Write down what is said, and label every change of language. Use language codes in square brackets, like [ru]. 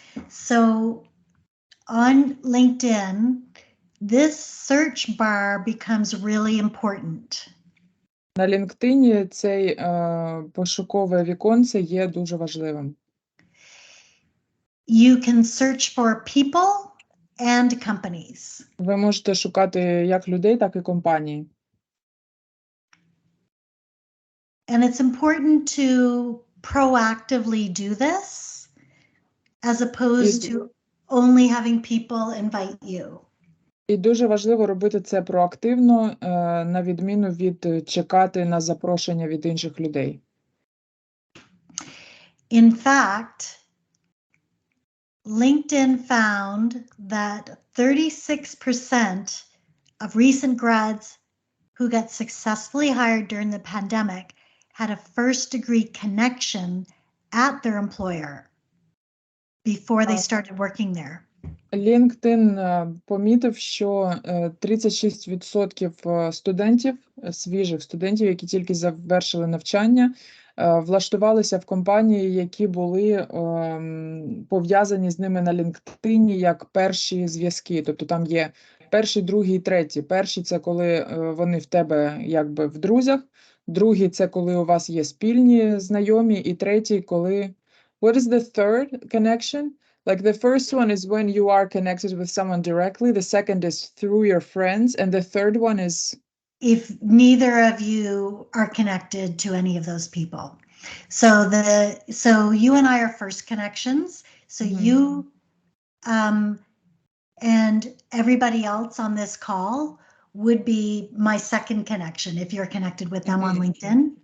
[en] So on LinkedIn, this search bar becomes really important. [uk] На LinkedIn цей пошукове віконце є дуже важливим. [en] You can search for people and companies. [uk] Ви можете шукати як людей, так і компанії. [en] And it's important to proactively do this as opposed to only having people invite you. [uk] І дуже важливо робити це проактивно, на відміну від чекати на запрошення від інших людей. [en] In fact, LinkedIn found that 36% of recent grads who got successfully hired during the pandemic had a first-degree connection at their employer before they started working there. [uk] LinkedIn помітив, що 36% студентів, свіжих студентів, які тільки завершили навчання, влаштувалися в компанії, які були пов'язані з ними на LinkedIn як перші зв'язки. Тобто там є перший, другий, третій. Перший – це коли вони в тебе якби в друзях, другий – це коли у вас є спільні знайомі, і третій – коли… [en] What is the third connection? Like the first one is when you are connected with someone directly, the second is through your friends, and the third one is… If neither of you are connected to any of those people. So you and I are first connections. So you and everybody else on this call would be my second connection if you're connected with them on LinkedIn.